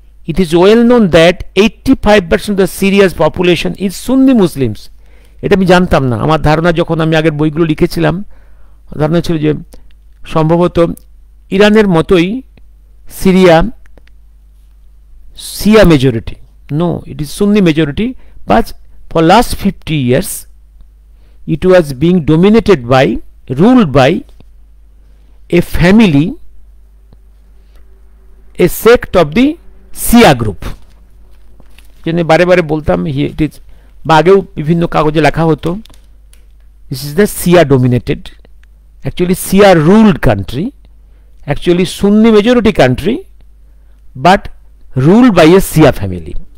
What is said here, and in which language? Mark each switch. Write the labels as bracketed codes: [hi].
[en] It is well known that 85% of the Syria's population is Sunni Muslims. [bn] এটা আমি জানতাম না। আমার ধারণা, যখন আমি আগের বইগুলো লিখেছিলাম, ধারণা ছিল যে সম্ভবত ইরানের মতোই Syria Shia majority. [en] No, it is Sunni majority, but for last 50 years it was being dominated by, ruled by a family, a sect of the Shia group. [bn] জন্য বারে বারে বলতাম, [en] it is, [bn] বা আগেও বিভিন্ন কাগজে লেখা হতো, [en] This is the Shia dominated, actually Shia ruled country, actually Sunni majority country, but ruled by a Shia family.